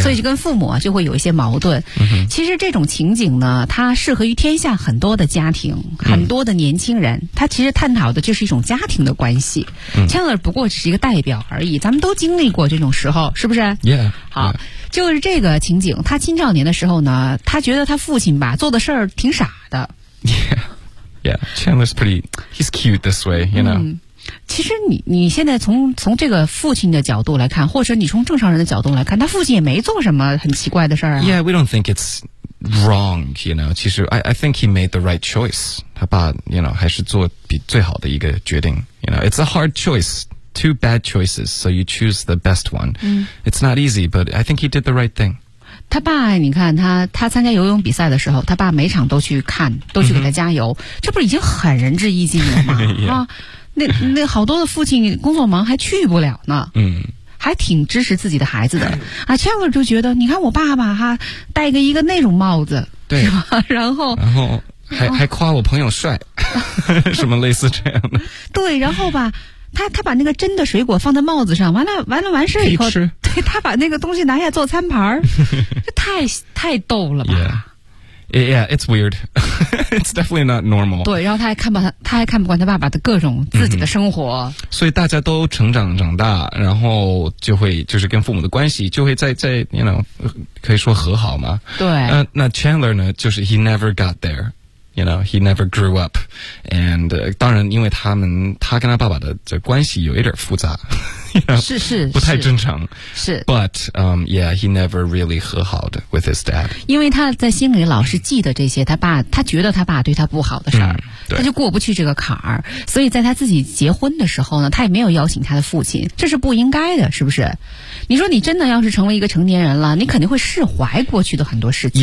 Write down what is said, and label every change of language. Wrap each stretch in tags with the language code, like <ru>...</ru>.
<zh>所以就跟父母就会有一些矛盾。其实这种情景呢，它适合于天下很多的家庭，很多的年轻人。它其实探讨的就是一种家庭的关系。 Chandler 不过只是一个代表而已，咱们都经历过这种时候，是不是</zh> <en>？Yeah，</en> <zh>好， yeah. 就是这个情景。他青少年的时候呢，他觉得他父亲吧做的事儿挺傻的。</zh> <en>Yeah, Chandler's he's cute this way, you know.</en> <zh>其实你现在从这个父亲的角度来看，或者你从正常人的角度来看，他父亲也没做什么很奇怪的事儿啊。</zh> <en>Yeah, we don't think it's wrong, you know. 其实 I think he made the right choice.</en> <zh>他爸</zh> <en>you know,</en> <zh>还是做比最好的一个决定</zh> <en>You know, it's a hard choice. Two bad choices, so you choose the best one. It's not easy, but I think he did the right thing.</en> <zh>他爸你看他参加游泳比赛的时候，他爸每场都去看，都去给他加油、这不是已经很仁至义尽了吗、</zh> <en>yeah. 啊，</en> <zh>那好多的父亲工作忙还去不了呢。嗯，还挺支持自己的孩子的啊。切尔就觉得，你看我爸爸哈，戴个一个那种帽子，对，是吧？然后还夸我朋友帅，什么类似这样的。对，然后吧。他把那个真的水果放在帽子上，完事以后，可以吃，对，他把那个东西拿下做餐盘儿，这太逗了吧</zh> <en>？Yeah, it's weird. It's definitely not normal.</en> <zh>对，然后他还看不惯他爸爸的各种自己的生活。 Mm-hmm. 所以大家都长大，然后就会就是跟父母的关系就会在</zh> <en>you know</en> <zh>可以说和好嘛。对。那</zh> <en>Chandler</en> <zh>呢？就是</zh> <en>he never got there. You know, he never grew up. And,</en> <zh>当然因为他跟他爸爸的这关系有一点复杂。</zh> <en>You know,</en> <zh>是。不太正常。是。</zh> <en>But, yeah, he never really</en> <zh>和好的</zh> <en>with his dad.</en> <zh>因为他在心里老是记得这些他觉得他爸对他不好的事儿、嗯。他就过不去这个坎儿。所以在他自己结婚的时候呢他也没有邀请他的父亲。这是不应该的是不是你说你真的要是成为一个成年人了你肯定会释怀过去的很多事情。</zh>